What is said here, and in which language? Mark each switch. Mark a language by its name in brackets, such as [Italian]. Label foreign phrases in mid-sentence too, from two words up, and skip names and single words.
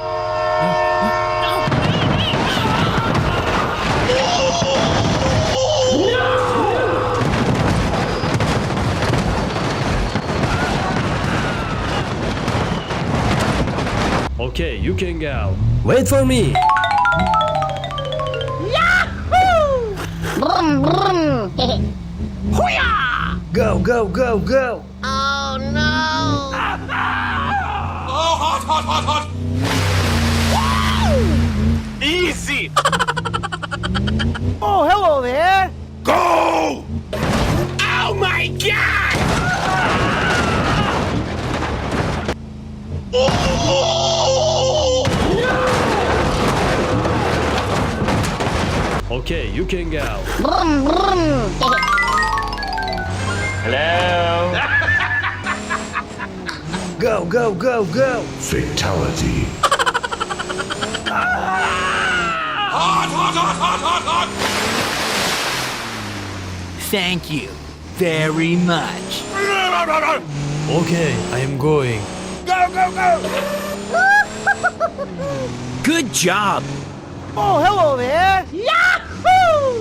[English] Okay, you can go. Wait for me! Yahoo! Brum, brum. Hoo-yah! Go, go, go, go! Oh no! Oh, hot, hot, hot, hot! Easy. Oh, hello there! Go! Oh my god! Okay, you can go. Brum, brum. Hello. Go, go, go, go! Fatality. Hot, hot, hot, hot, hot, hot! Thank you very much. Okay, I am going. Go, go, go! Good job! Oh, hello there! Yahoo!